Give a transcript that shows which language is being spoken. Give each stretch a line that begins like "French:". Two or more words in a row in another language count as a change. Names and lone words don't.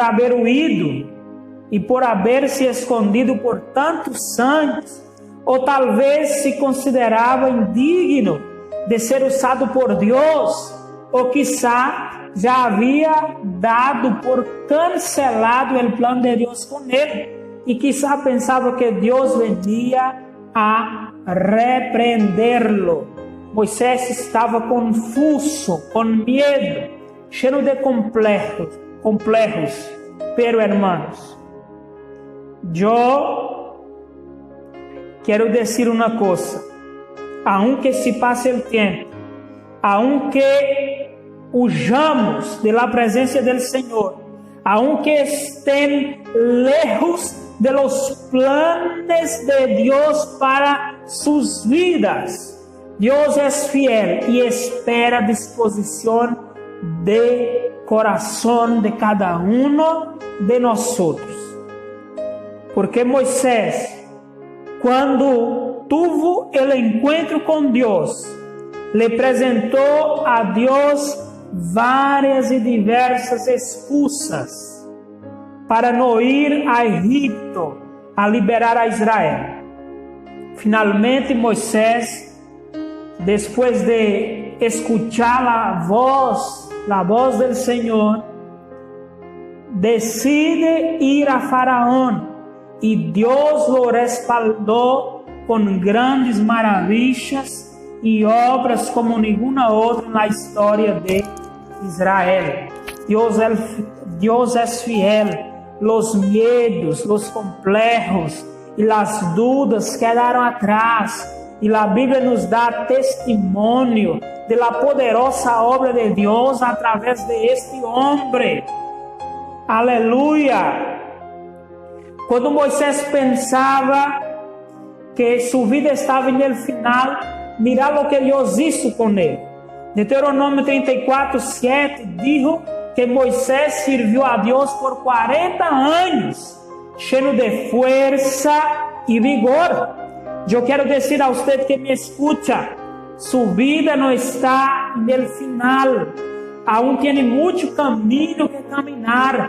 Portuguese: haver huido e por haver se escondido por tantos anos, ou talvez se considerava indigno de ser usado por Deus, ou quizá já havia dado por cancelado o plano de Deus com ele, e quizá pensava que Deus venia a repreendê-lo. Moisés estava confuso, com medo, cheio de complejos.
Spanish: Pero, hermanos,
Portuguese: eu quero dizer uma coisa:
Spanish: aunque se
Portuguese: passe o tempo,
Spanish: aunque huyamos de la presencia del Señor, aunque estén lejos de los planes de Dios para sus vidas, Dios es fiel y espera disposición de corazón de cada uno de nosotros.
Portuguese: Porque Moisés, quando
Spanish: tuvo el encuentro
Portuguese: com Deus, le apresentou a Deus várias e diversas excusas para não ir a Egipto a liberar a Israel.
Spanish: Finalmente Moisés,
Portuguese: depois de
Spanish: escuchar a voz del Senhor, decide ir a Faraón, y Dios lo respaldó con grandes maravillas y obras como ninguna otra en la historia de Israel. Dios es fiel. Los miedos, los complejos y las dudas quedaron atrás, y la Biblia nos da testimonio de la poderosa obra de Dios a través de este hombre. Aleluya.
Portuguese: Quando Moisés pensava que sua vida estava no final,
Spanish: mira lo que
Portuguese: Deus hizo com ele.
Spanish: Deuteronômio 34:7 dijo que Moisés sirvió a Dios por 40 años, lleno de fuerza y vigor. Yo quiero decir a usted que me escucha, su vida no está en el final, aún tiene mucho camino que caminar.